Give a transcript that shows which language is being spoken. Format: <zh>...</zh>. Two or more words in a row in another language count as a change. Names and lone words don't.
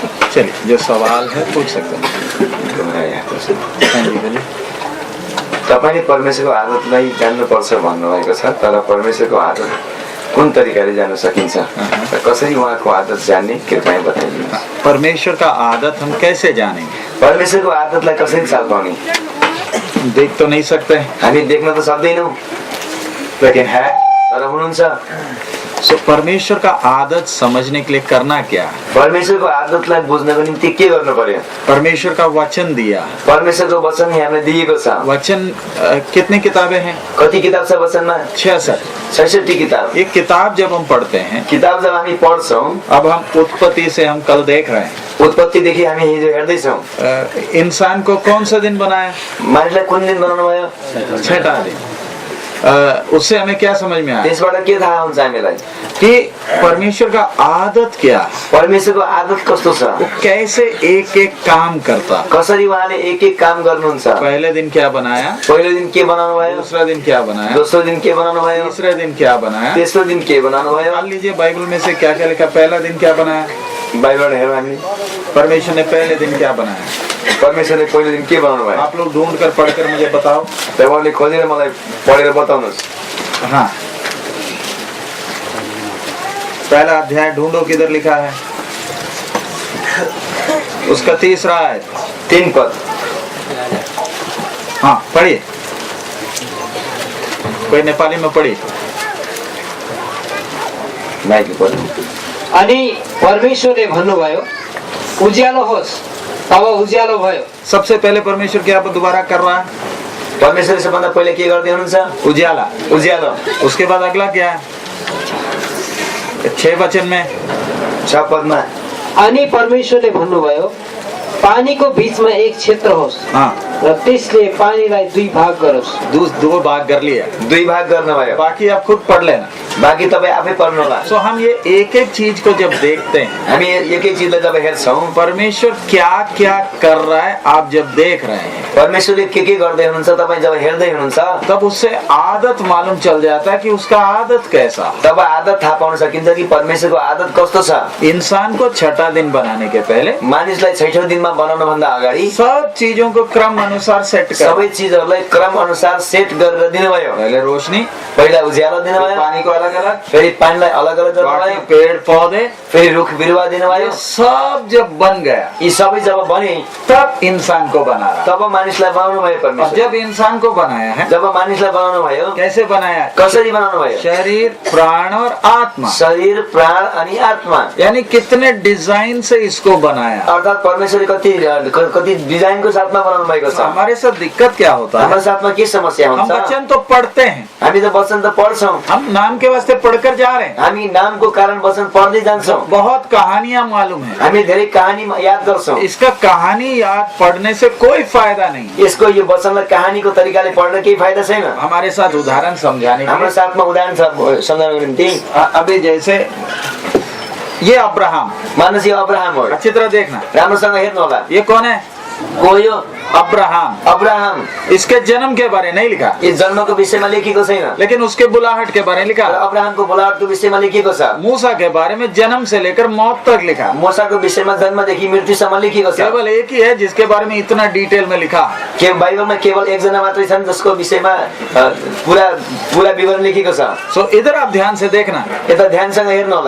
<hi>चलिए, जो सवाल है पूछ सकते हैं। हाँ जी, बोलिए।</hi> <ne>तपाईले परमेश्वरको आदतलाई जान्नुपर्छ भन्नुभएको छ, तर परमेश्वरको आदत कुन तरिकाले जान्न सकिन्छ र कसरी उहाँको आदत जान्ने कृपया बताइदिनुहोस्।</ne> <hi>परमेश्वर का आदत हम कैसे जानेंगे?</hi> <ne>परमेश्वरको आदतलाई कसरी चाल पाउने?</ne> <hi>देख तो नहीं सकते,</hi> <ne>हामी देख्न त सक्दैनौँ,</ne> <hi>लेकिन है</hi> <ne>तर हुनुहुन्छ।</ne> <hi>सो परमेश्वर का आदत समझने के लिए करना क्या है?</hi> <ne>परमेश्वरको आदतलाई बुझ्नको निम्ति के गर्नु पर्यो?</ne> <hi>परमेश्वर का वचन दिया।</hi> <ne>परमेश्वरको वचन हामीलाई दिएको छ।</ne> <hi>वचन कितने किताबें हैं?</hi> <ne>कति किताब छ वचनमा? 66 किताब।</ne> <hi>एक किताब जब हम पढ़ते हैं,</hi> <ne>किताब जब हामी पढ्छौँ,</ne> <hi>अब हम उत्पत्ति से हम कल देख रहे हैं,</hi> <ne>उत्पत्तिदेखि हामी हिजो हेर्दैछौँ,</ne> <hi>इंसान को कौन सा दिन बनाया?</hi> <ne>मानिसलाई कुन दिन बनाउनु भयो?</ne> <hi>6ठा दिन। उससे हमें क्या समझ में आया</hi> <ne>त्यसबाट के थाहा हुन्छ हामीलाई</ne> <hi>कि परमेश्वर का आदत क्या है?</hi> <ne>परमेश्वरको आदत कस्तो छ?</ne> <hi>वो कैसे एक एक काम करता?</hi> <ne>कसरी उहाँले एक एक काम गर्नुहुन्छ?</ne> <hi>पहले दिन क्या बनाया,</hi> <ne>पहिलो दिन के बनाउनु भयो,</ne> <hi>दूसरा दिन क्या बनाया,</hi> <ne>दोस्रो दिन के बनाउनु भयो,</ne> <hi>तीसरे दिन क्या बनाया,</hi> <ne>तेस्रो दिन के बनाउनु भयो।</ne> <hi>मान लीजिए बाइबल में से क्या क्या लिखा? पहला दिन क्या बनाया?</hi> <ne>बाइबलबाट हेरौँ हामी,</ne> <hi>परमेश्वर ने पहले दिन क्या बनाया?</hi> <ne>परमेश्वरले पहिलो दिन के बनाउनु भयो?</ne> <hi>आप लोग ढूंढ कर पढ़कर मुझे बताओ।</hi> <ne>तपाईँले खोजेर मलाई पढेर बताउनुहोस्।</ne> <hi>हाँ, पहला अध्याय ढूंढो, किधर लिखा है? उसका 3रा आयत,</hi> <ne>3 पद।</ne> <hi>हाँ पढ़िए, कोई नेपाली में पढ़िए।</hi> <ne>माइकले पढ्नु। अनि परमेश्वरले भन्नुभयो उज्यालो होस्, तब उज्यालो भयो।</ne> <hi>सबसे पहले परमेश्वर क्या दोबारा कर रहा है?</hi> <ne>परमेश्वरले सबभन्दा पहिले के गर्दै हुनुहुन्छ? उज्याला। उज्यालो।</ne> <hi>उसके बाद अगला क्या है? 6 वचन में</hi> <ne>6 पदमा अनि परमेश्वरले भन्नुभयो पानीको बीचमा एक क्षेत्र होस्,</ne> <hi>हाँ,</hi> <ne>र त्यसले पानीलाई 2 भाग गरोस्।</ne> <hi>2 भाग कर लिया,</hi> <ne>2 भाग गर्नुभयो।</ne> <hi>बाकी आप खुद पढ़ लेना।</hi> <ne>बाँकी तपाईँ आफै पढ्नु होला।</ne> <hi>सो हम ये एक एक चीज को जब देखते हैं,</hi> <ne>हामी एक एक चीजलाई जब हेर्छौँ,</ne> <hi>परमेश्वर क्या क्या कर रहा है आप जब देख रहे हैं,</hi> <ne>परमेश्वरले के गर्दै हुनुहुन्छ तपाईँ जब हेर्दै हुनुहुन्छ,</ne> <hi>तब उससे आदत मालूम चल जाता है कि उसका आदत कैसा।</hi> <ne>तब आदत थाहा पाउन सकिन्छ कि परमेश्वरको आदत कस्तो छ।</ne> <hi>इंसान को 6ठा दिन बनाने के पहले</hi> <ne>मानिसलाई 6औं दिनमा बनाउन भन्दा अगाडि</ne> <hi>सब चीजों को क्रम अनुसार सेट कर,</hi> <ne>सबै चीजहरूलाई क्रम अनुसार सेट गरेर दिनुभयो।</ne> <hi>पहले रोशनी,</hi> <ne>पहिला उज्यालो दिनुभयो,</ne> <hi>पानी को अलग अलग,</hi> <ne>फेरि पानीलाई अलग अलग गर्नुभयो,</ne> <hi>पेड़ पौधे,</hi> <ne>फेरि रुख बिरुवा दिनुभयो।</ne> <hi>ये सब जब बन गया</hi> <ne>यी सबै जब बने</ne> <hi>तब इंसान को बना रहा।</hi> <ne>तब मानिसलाई बनाउनु भयो</ne> <hi>और परमेश्वर। जब इंसान को बनाया है,</hi> <ne>जब मानिसलाई बनाउनु भयो,</ne> <hi>कैसे बनाया?</hi> <ne>कसरी बनाउनु भयो?</ne> <hi>शरीर, प्राण और आत्मा,</hi> <ne>शरीर, प्राण अनि आत्मा।</ne> <hi>यानी कितने डिजाइन से इसको बनाया।</hi> <ne>अर्थात परमेश्वरले कति डिजाइनको साथमा बनाउनु भएको छ।</ne> <hi>हमारे साथ दिक्कत क्या होता है?</hi> <ne>हाम्रो साथमा के समस्या</ne> <hi>हम</hi> <ne>हुन्छ?</ne> <hi>वचन तो पढ़ते हैं,</hi> <ne>हामी त वचन त पढ्छौँ,</ne> <hi>हम नाम के वास्ते पढ़कर जा रहे हैं,</hi> <ne>हामी नामको कारण वचन पढ्दै जान्छौँ,</ne> <hi>बहुत कहानियां मालूम है,</hi> <ne>हामी धेरै कहानी याद गर्छौँ।</ne> <hi>इसका कहानी याद पढ़ने से कोई फायदा नहीं।</hi> <ne>यसको यो वचनलाई कहानीको तरिकाले पढ्न केही फाइदा छैन।</ne> <hi>हमारे साथ उदाहरण समझाने के</hi> <ne>हाम्रो</ne> <hi>लिए,</hi> <ne>साथमा उदाहरण छ सम्झाउनको निम्ति।</ne> <hi>अभी जैसे ये अब्राहम,</hi> <ne>मानिस यो अब्राहम हो।</ne> <hi>अच्छी तरह देखना,</hi> <ne>राम्रोसँग हेर्नु होला।</ne> <hi>ये कौन है?</hi> <ne>को यो?</ne> <hi>अब्राहम।</hi> <ne>अब्राहम।</ne> <hi>इसके जन्म के बारे नहीं लिखा,</hi> <ne>यो जन्मको विषयमा लेखिएको छैन,</ne> <hi>लेकिन उसके बुलाहट के बारे में लिखा।</hi> <ne>अब्राहमको बुलाहटको विषयमा लेखिएको छ।</ne> <hi>मूसा के बारे में जन्म से लेकर मौत तक लिखा।</hi> <ne>मूसाको विषयमा जन्मदेखि मृत्युसम्म लेखिएको छ।</ne> <hi>केवल एक ही है जिसके बारे में इतना डिटेल में लिखा।</hi> <ne>के बाइबलमा केवल एकजना मात्रै छन् जसको विषयमा पूरा विवरण लेखिएको छ।</ne> <hi>सो इधर आप ध्यान से देखना,</hi> <ne>यता ध्यानसँग हेर्नु होला।</ne>